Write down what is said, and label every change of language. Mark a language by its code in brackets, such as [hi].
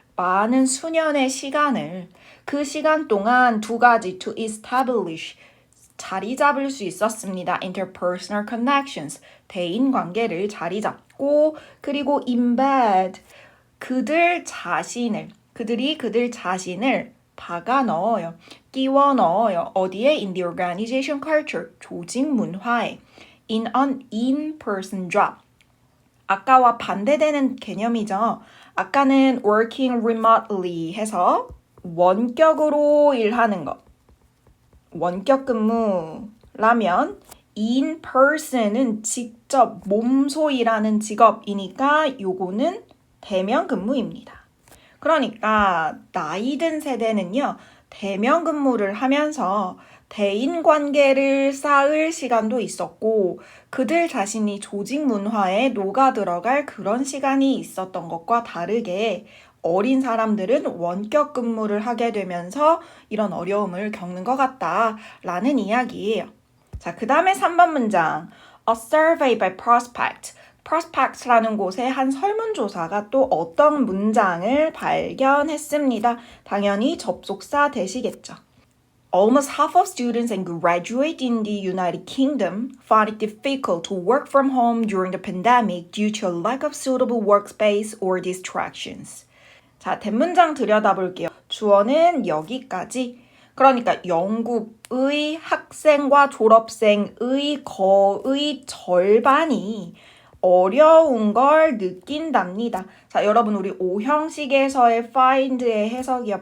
[ko] 많은 수년의 시간을. 그 시간 동안 두 가지 [en] to establish [ko] 자리 잡을 수 있었습니다. [en] Interpersonal connections, [ko] 대인 관계를 자리 잡고 그리고 embed, 그들이 그들 자신을 박아 넣어요. 끼워 넣어요. 어디에? [en] In the organization culture, [ko] 조직 문화에. [en] In an in-person job. [ko] 아까와 반대되는 개념이죠. 아까는 [en] working remotely [ko] 해서 원격으로 일하는 것. 원격 근무라면 in person은 직접 몸소 일하는 직업이니까 요거는 대면 근무입니다. 그러니까 나이 든 세대는요. 대면 근무를 하면서 대인 관계를 쌓을 시간도 있었고 그들 자신이 조직 문화에 녹아 들어갈 그런 시간이 있었던 것과 다르게 어린 사람들은 원격 근무를 하게 되면서 이런 어려움을 겪는 것 같다라는 이야기예요. 자, 그 다음에 3번 문장. [en] A survey by Prospect. [ko] Prospect라는 곳에 한 설문조사가 또 어떤 문장을 발견했습니다. 당연히 접속사 되시겠죠. [en] Almost half of students and graduates in the United Kingdom find it difficult to work from home during the pandemic due to a lack of suitable workspace or distractions. [ko] 자, 대문장 들여다볼게요. 주어는 여기까지. 그러니까 영국의 학생과 졸업생의 거의 절반이 어려운 걸 느낀답니다. 자, 여러분 우리 오형식에서의 find의 해석이요.